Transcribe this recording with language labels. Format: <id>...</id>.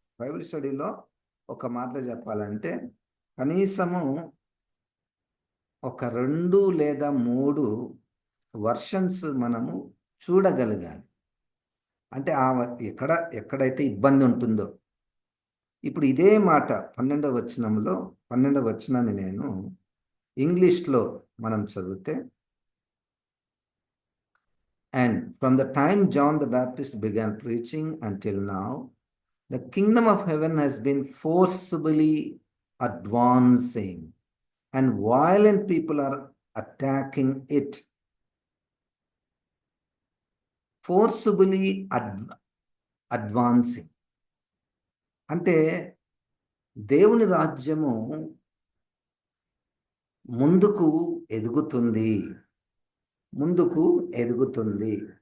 <te>Bible స్టడీలో ఒక మాటలో చెప్పాలంటే కనీసము ఒక 2 లేదా 3 వర్షన్స్ మనము చూడగలగాలి. అంటే ఎక్కడైతే ఇబ్బంది ఉంటుందో. ఇప్పుడు ఇదే మాట 12వ వచనంలో, 12వ వచనాన్ని నేను ఇంగ్లీష్లో మనం చదివితే,</te> <en>And from the time John the Baptist began preaching until now, the kingdom of heaven has been forcibly advancing, and violent people are attacking it. Forcibly advancing</en> <te>అంటే దేవుని రాజ్యము ముందుకు ఎదుగుతుంది, ముందుకు ఎదుగుతుంది.</te>